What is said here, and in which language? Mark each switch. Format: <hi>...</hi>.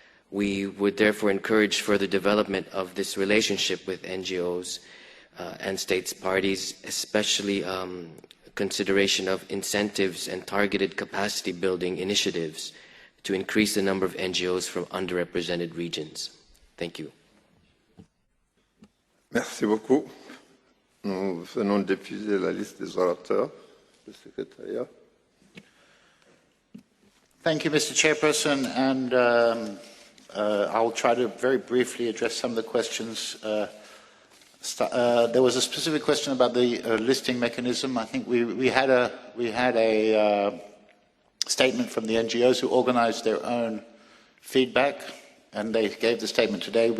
<en>We would therefore encourage further development of this relationship with NGOs and states parties, especially consideration of incentives and targeted capacity building initiatives to increase the number of NGOs from underrepresented regions. Thank you.</en> <fr>Merci beaucoup. Nous venons d'épuiser la liste des orateurs. Le secrétariat.</fr> <en>Thank you, Mr. Chairperson, and I'll try to very briefly address some of the questions. There was a specific question about the listing mechanism. I think we had a statement from the NGOs who organized their own feedback, and they gave the statement today.</en>